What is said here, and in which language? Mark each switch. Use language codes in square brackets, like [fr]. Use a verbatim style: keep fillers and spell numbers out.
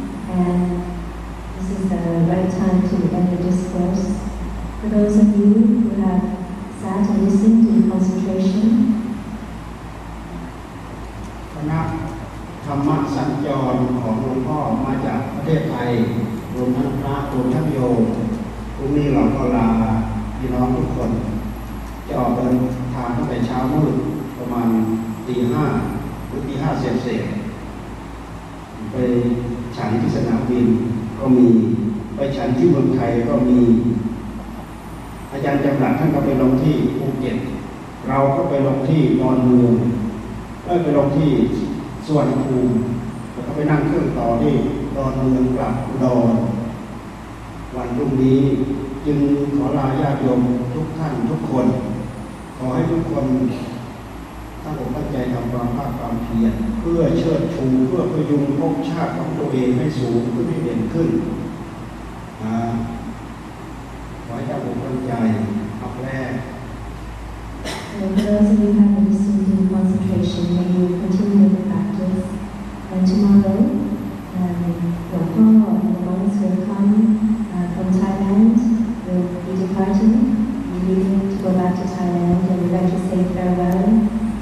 [en] and this is the right time to end the discourse. For those of you who have sat and listened in concentration. [th] คณะธรรมสัญจรของหลวงพ่อมาจากประเทศไทยรวมทั้งพระรวมทั้งโยมพรุ่งนี้เราก็ลาพี่น้องทุกคนจะออกเดินทางตั้งแต่เช้ามืดประมาณตีห้าหรือตีห้าเศษเศษไปฉันที่สนามบินก็มีไปฉันที่เมืองไทยก็มี จารย์จำหลัดท่านก็ไปลงที่ภูเก็ตเราก็ไปลงที่นอนเมืองแล้วไปลงที่สุวรรณภูมิแล้วก็ไปนั่งเครื่องต่อที่นอนเมืองกลับอุดร วันรุ่งนี้จึงขอลาญาติโยมทุกท่านทุกคนขอให้ทุกคนตั้งอกตั้งใจทำความภาคความเพียรเพื่อเชิดชูเพื่อพยุงภพชาติของตัวเองให้สูงขึ้นให้เด่นขึ้นอ่าขอให้ตั้งอกตั้งใจอันแรก [en] And those of you who have been seeking concentration, may you continue the practice. And tomorrow, your Lord and the monks will come uh, from Thailand. Will be departing, be leaving to go back to Thailand, and we'd like to say farewell.